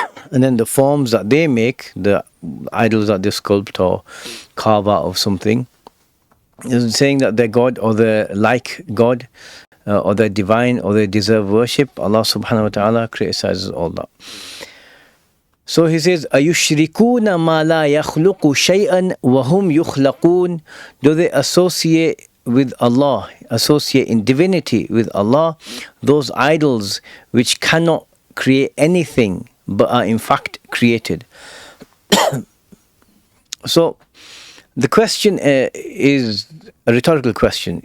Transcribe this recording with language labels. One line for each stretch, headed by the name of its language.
English: And then the forms that they make, the idols that they sculpt or carve out of something, is saying that they're God, or they're like God, or they're divine, or they deserve worship. Allah subhanahu wa ta'ala criticizes all that. So he says,
Arabic: أَيُشْرِكُونَ مَا لَا يَخْلُقُ شَيْئًا وَهُمْ يُخْلَقُونَ.
English: Do they associate with Allah, associate in divinity with Allah, those idols which cannot create anything but are in fact created? So the question is a rhetorical question.